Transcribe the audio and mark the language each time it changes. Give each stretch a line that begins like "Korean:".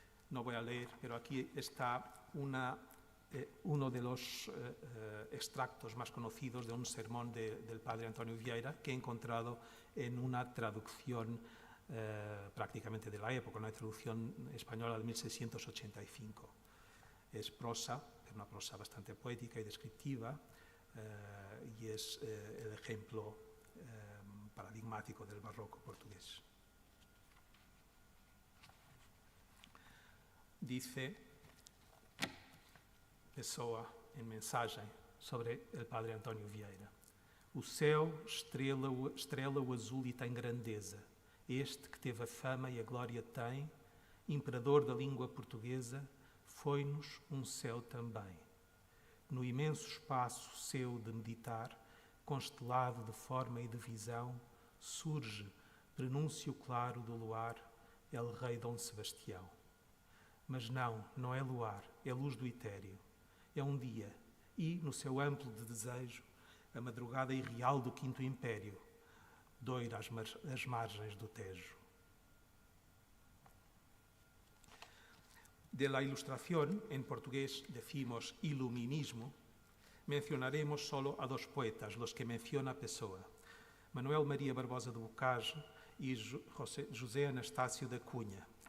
Spanish: No voy a leer, pero aquí está uno de los extractos más conocidos de un sermón del padre Antonio Vieira que he encontrado en una traducción prácticamente de la época, una traducción española de 1685. Es prosa, es una prosa bastante poética y descriptiva, y es el ejemplo paradigmático del barroco portugués.
Portuguese: Dice Pessoa em mensagem sobre o padre António Vieira. O céu estrela o azul e tem grandeza. Este que teve a fama e a glória tem, imperador da língua portuguesa, foi-nos um céu também. No imenso espaço seu de meditar, constelado de forma e de visão, surge, prenúncio claro do luar, el rei Dom Sebastião. Mas não é luar, é luz do etéreo. É um dia e, no seu amplo de desejo, a madrugada irreal do Quinto Império, doira as margens do Tejo.
Spanish: De la ilustración, en portugués decimos iluminismo, mencionaremos solo a dos poetas, los que menciona Pessoa, Manuel María Barbosa de Bocage y José Anastácio da Cunha.